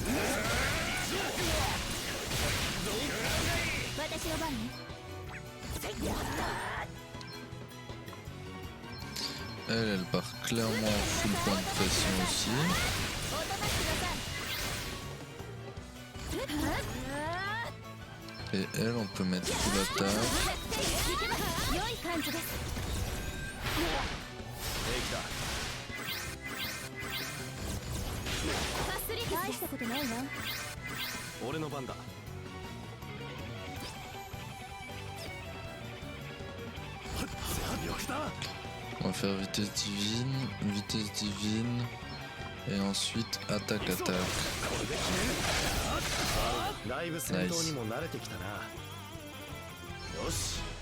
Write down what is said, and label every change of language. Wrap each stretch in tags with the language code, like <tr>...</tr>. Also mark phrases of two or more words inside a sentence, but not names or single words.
<fr>Elle part clairement en full point de pression aussi. Et elle, on peut mettre full attaque.</fr> <ja>ファスリティス大したことないわ。俺の番だ。</ja> <fr>On va faire vitesse divine, et ensuite attaque.</fr> <ja>だいぶ戦闘にも慣れてきたな。よし。</ja>